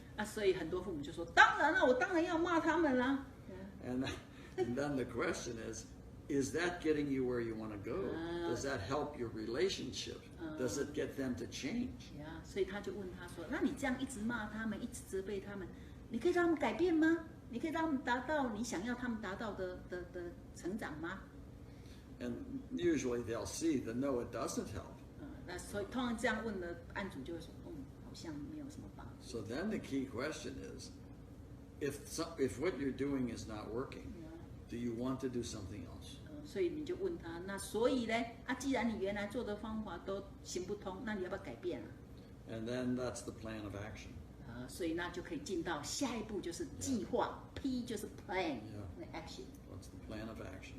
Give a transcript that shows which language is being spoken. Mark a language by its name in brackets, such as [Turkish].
[Chinese] 所以很多父母就说：当然了，我当然要骂他们啦。 [English] And then the question is that getting you where you want to go? Does that help your relationship? Does it get them to change? [Chinese] 所以他就问他说：那你这样一直骂他们，一直责备他们，你可以让他们改变吗？你可以让他们达到你想要他们达到的成长吗？ [English] And usually they'll see that no, it doesn't help. [Chinese] 那所以通常这样问的案主就会说：好像没有什么帮助。 [English] So then the key question is, if what you're doing is not working, do you want to do something else? [Chinese] 所以你就问他，那所以呢？既然你原来做的方法都行不通，那你要不要改变啊？ [English] And then that's the plan of action. [Chinese] 所以那就可以进到下一步，就是计划。 P 就是 plan， action. [English] What's the plan of action?